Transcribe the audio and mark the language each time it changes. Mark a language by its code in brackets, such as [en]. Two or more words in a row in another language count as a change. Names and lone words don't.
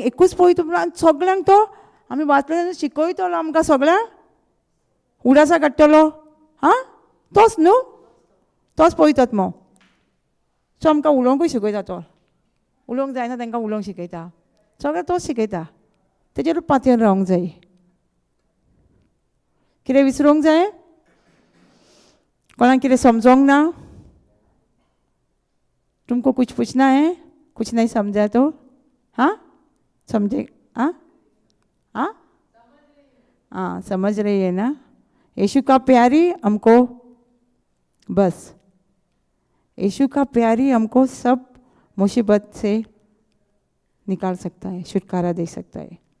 [kok] एकूच पवित्र आत्मा सगळ्यांक तो आमी वाचले शिकयतलो आमकां सगळ्यांक उडासा काडटलो हां तोच न्हू तोच पवित्र आत्मा सो आमकां उलोवंकूय शिकयता तो उलोवंक जायना तांकां उलोवंक शिकयता सगळें तोच शिकयता तेजेरूच पातयेन रावंक जाय कितें विसरूंक जाय कोणाक कितें समजोंक ना [hi] तुमको कुछ पूछना है कुछ नहीं समझा तो हाँ समझे हाँ हाँ हाँ समझ रही है ना यीशु का प्यारी हमको बस यीशु का प्यारी हमको सब मुसीबत से निकाल सकता है छुटकारा दे सकता है